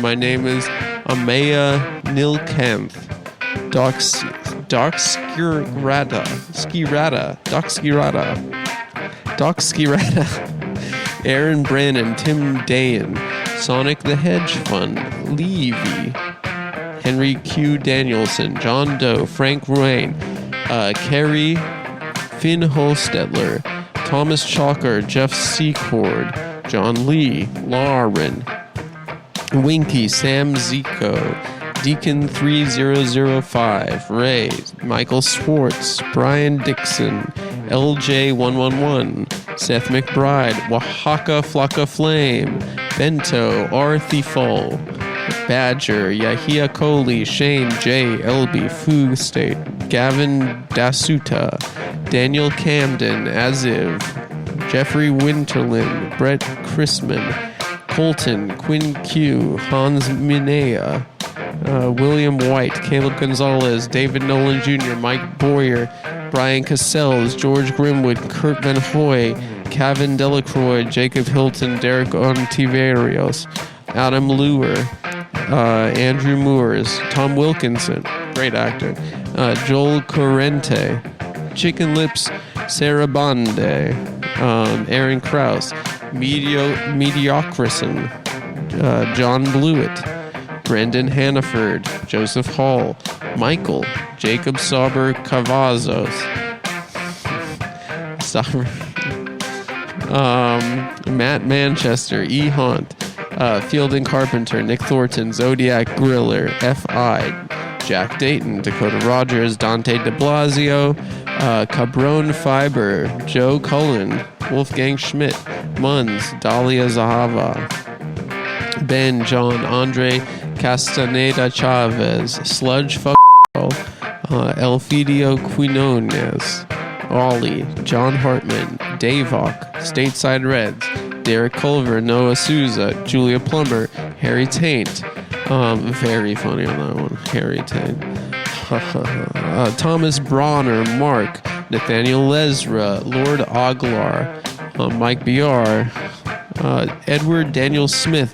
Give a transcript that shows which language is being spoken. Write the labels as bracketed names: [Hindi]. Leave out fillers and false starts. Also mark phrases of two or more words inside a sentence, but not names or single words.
[English] My name is Amaya Nilkanth. Doc Skirata. Aaron Brannon, Tim Dayan, Sonic the Hedge Fund, Levy, Henry Q. Danielson, John Doe, Frank Ruane, Kerry Finn Hostetler, Thomas Chalker, Jeff Secord, John Lee, Lauren, Winky, Sam Zico, Deacon 3005, Ray, Michael Swartz, Brian Dixon, LJ111, Seth McBride, Oaxaca Flocka Flame, Bento, Arthi Fall, Badger, Yahia Coley, Shane J. Elby, Foog State, Gavin Dasuta, Daniel Camden, Aziv, Jeffrey Winterland, Brett Chrisman, Colton, Quinn Q, Hans Minea, William White, Caleb Gonzalez, David Nolan Jr., Mike Boyer, Brian Cassels, George Grimwood, Kurt Van Hoy, Kevin Delacroix, Jacob Hilton, Derek Ontiverios, Adam Luer, Andrew Moores, Tom Wilkinson, great actor, Joel Corrente, Chicken Lips, Sarah Bonde, Aaron Krause, Mediocrison, John Blewett, Brendan Hannaford, Joseph Hall, Michael, Jacob Sauber Cavazos, Matt Manchester, E. Hunt, Fielding Carpenter, Nick Thornton, Zodiac Griller, F.I., Jack Dayton, Dakota Rogers, Dante de Blasio, Cabron Fiber, Joe Cullen, Wolfgang Schmidt, Munz, Dahlia Zahava, Ben, John, Andre Castaneda Chavez, Sludge Fuck, Elfidio Quinones, Ollie, John Hartman, Davok, Stateside Reds, Derek Culver, Noah Souza, Julia Plumber, Harry Taint. Very funny on that one, Harry Taint. Thomas Bronner, Mark, Nathaniel Lesra, Lord Oglar, Mike BR, Edward Daniel Smith,